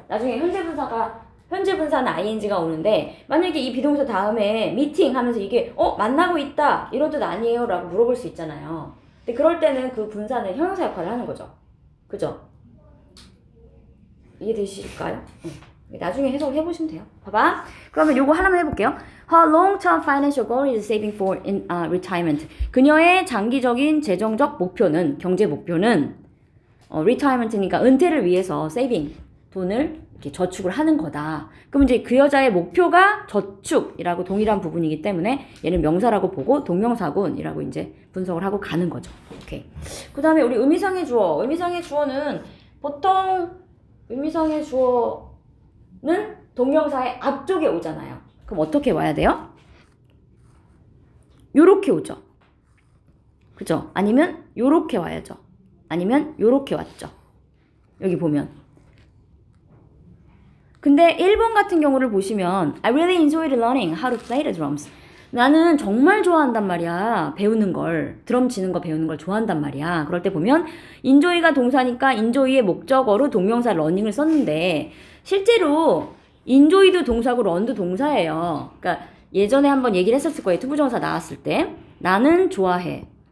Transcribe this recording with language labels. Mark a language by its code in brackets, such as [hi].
[ko] 나중에 현재분사는 ing가 오는데 만약에 이 비동사 다음에 미팅 하면서 이게 만나고 있다 이런 뜻 아니에요 라고 물어볼 수 있잖아요. 근데 그럴 때는 그 분사는 형용사 역할을 하는 거죠. 그죠? 이해되실까요? 나중에 해석을 해보시면 돼요. 봐봐. 그러면 요거 하나만 해볼게요. [en] Her long-term financial goal is saving for retirement. [ko] 그녀의 장기적인 재정적 목표는, 경제 목표는 retirement니까 은퇴를 위해서 saving, 돈을 이렇게 저축을 하는 거다. 그럼 이제 그 여자의 목표가 저축이라고 동일한 부분이기 때문에 얘는 명사라고 보고 동명사군이라고 이제 분석을 하고 가는 거죠. 오케이. 그 다음에 우리 의미상의 주어. 의미상의 주어는 보통 의미상의 주어는 동명사의 앞쪽에 오잖아요. 그럼 어떻게 와야 돼요? 요렇게 오죠. 그죠? 아니면 요렇게 와야죠. 아니면 요렇게 왔죠. 여기 보면. 근데 1번 같은 경우를 보시면 [en] I really enjoyed learning how to play the drums. [ko] 나는 정말 좋아한단 말이야. 배우는 걸. 드럼 치는 거 배우는 걸 좋아한단 말이야. 그럴 때 보면 enjoy가 동사니까 enjoy의 목적어로 동명사 learning을 썼는데 실제로 enjoy도 동사고 learn도 동사예요. 그러니까 예전에 한번 얘기를 했었을 거예요. 투부정사 나왔을 때. 나는 좋아해.